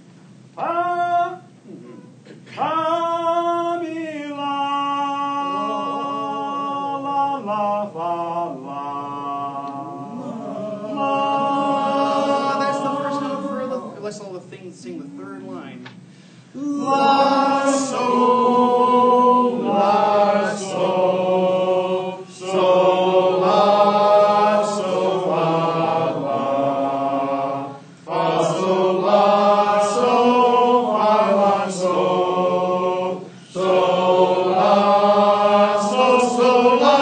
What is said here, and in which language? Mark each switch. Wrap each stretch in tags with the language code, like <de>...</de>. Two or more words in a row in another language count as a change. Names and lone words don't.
<en>That's the first note for the. Let's all sing the third line. La sol, la sol, sol la sol fa la, fa sol la sol fa la sol, sol la sol</en>